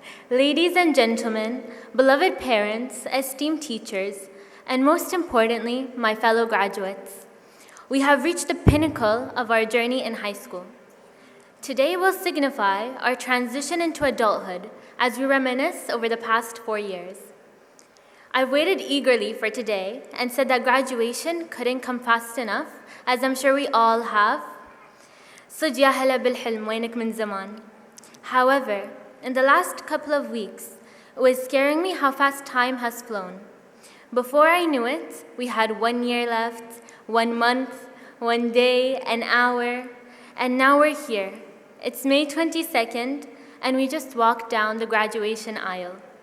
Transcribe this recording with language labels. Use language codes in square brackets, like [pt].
[en] Ladies and gentlemen, beloved parents, esteemed teachers, and most importantly, my fellow graduates, we have reached the pinnacle of our journey in high school. Today will signify our transition into adulthood as we reminisce over the past 4 years. I've waited eagerly for today and said that graduation couldn't come fast enough, as I'm sure we all have. [ar] صج يا هلا بالحلم وينك من زمان. [en] However, in the last couple of weeks, it was scaring me how fast time has flown. Before I knew it, we had 1 year left, 1 month, 1 day, an hour, and now we're here. It's May 22nd, and we just walked down the graduation aisle.